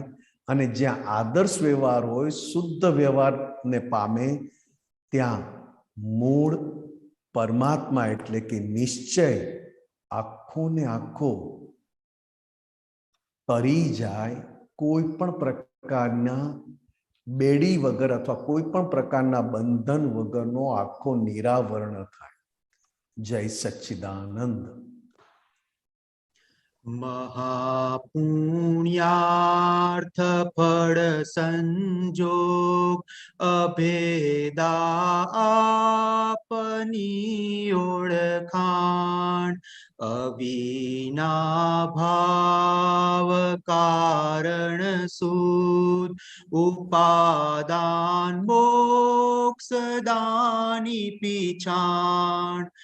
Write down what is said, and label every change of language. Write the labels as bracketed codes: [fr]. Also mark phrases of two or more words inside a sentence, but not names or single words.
[gu] અને જ્યાં આદર્શ વ્યવહાર હોય, શુદ્ધ વ્યવહારને પામે, ત્યાં મૂળ પરમાત્મા એટલે કે નિશ્ચય આખો ને આખો તરી જાય. કોઈ પણ પ્રકારના બેડી વગર અથવા કોઈ પણ પ્રકારના બંધન વગરનો આખો નિરાવરણ થાય. જય સચ્ચિદાનંદ. મહાપુણ્યાર્થ ફળ સંજોગ અભેદા આપની ઓળખાણ અવિના ભાવ કારણ સૂદ ઉપાદાન મોક્ષ દાની પીછાણ